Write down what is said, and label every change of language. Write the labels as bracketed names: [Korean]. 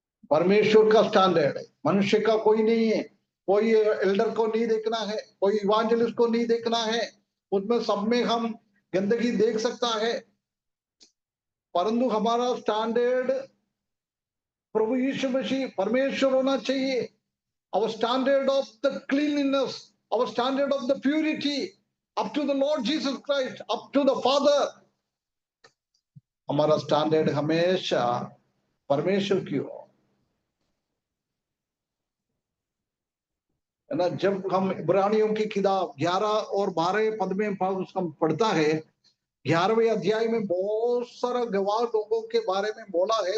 [Hindi] परमेश्वर का स्टैंडर्ड है, मनुष्य का कोई नहीं है। कोई एल्डर को नहीं देखना है, कोई इवांजेलिस्ट को नहीं देखना है, उसमें सब में हम गंदगी देख सकता है, परंतु हमारा स्टैंडर्ड प्रभु यीशु मसीह परमेश्वर होना चाहिए। [English] Our standard of the cleanliness, our standard of the purity, up to the Lord Jesus Christ, up to the Father. [Hindi] हमारा स्टैंडर्ड हमेशा परमेश्वर की हो, है ना। जब हम इब्रानियों की किताब 11 और 12 पद में हम पढ़ता है, 11वें अध्याय में बहुत सारा गवाह लोगों के बारे में बोला है।